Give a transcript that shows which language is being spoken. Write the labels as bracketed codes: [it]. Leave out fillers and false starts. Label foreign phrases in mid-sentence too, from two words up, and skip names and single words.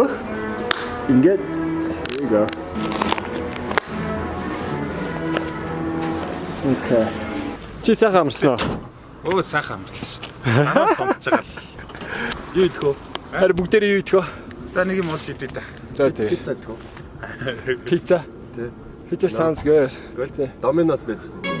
[mn] Ингээд эйга. Окей. Чи сайхан амарсан уу? Сайхан амарлаа шүү дээ. Манай томч байгаа. Юу идэх вэ? Харин бүгдээрээ юу идэх вэ? За нэг юм олж идээ та. За тий. Пицца идэх үү? Pizza. Тий. [en] Pizza sounds good. [mn] Good. Domino's мэдсэн.